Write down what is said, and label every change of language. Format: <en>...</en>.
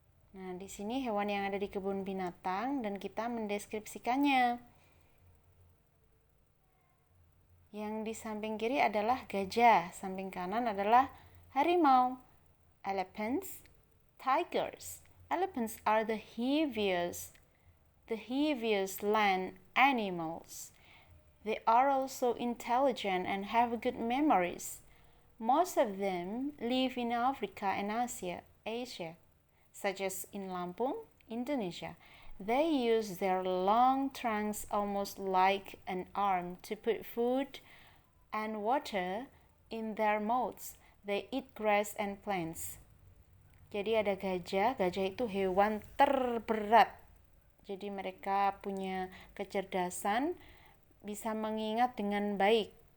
<id>Nah, di sini hewan yang ada di kebun binatang dan kita mendeskripsikannya. Yang di samping kiri adalah gajah, samping kanan adalah harimau.</id> <en>Elephants, tigers. Elephants are the heaviest land animals. They are also intelligent and have good memories. Most of them live in Africa and Asia. Such as in Lampung, Indonesia. They use their long trunks almost like an arm to put food and water in their mouths. They eat grass and plants.</en> <id>Jadi ada gajah itu hewan terberat. Jadi mereka punya kecerdasan, bisa mengingat dengan baik.</id>